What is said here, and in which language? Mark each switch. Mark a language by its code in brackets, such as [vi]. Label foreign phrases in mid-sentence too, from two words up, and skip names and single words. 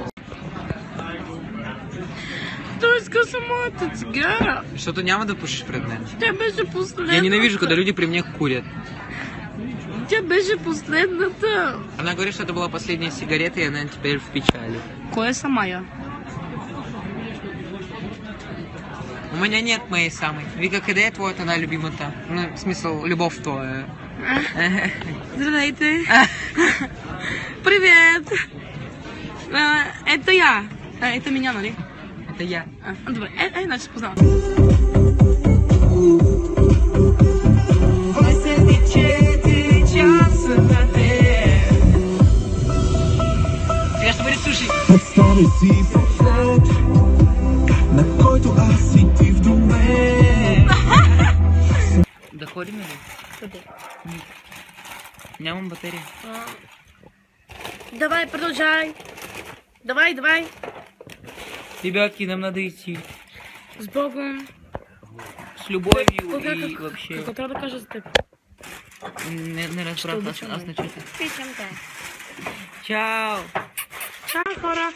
[bg] Той иска самата цигара. Что-то няма да пушиш пред мен. Тя беше последната. [ru] Я ненавижу, когда люди при мне курят. [bg] Тя беше последната. [ru] Она говорит, что это была последняя сигарета, и она теперь в печали. [bg] Кой е самая? [ru] У меня нет моей самой. [bg] Вика, къде е твоята най-любимата? Ну, в смисъл, любов твоя. Здравейте. Привет. Ето я. Ето меня, нали? [ru] Это я. [bg] Добре, значи познавам. Сега ще бъде суши. Представи си поглед, на който аз и ти в доме. Да ходим ли? Къде? Нямам батерия. Давай, продължай. Давай. [ru] Ребятки, нам надо идти. С Богом. С любовью и вообще... [bg] Какво трябва да кажа за теб? Не разбрах, аз не чух. Питам те. Чао! Чао, хора.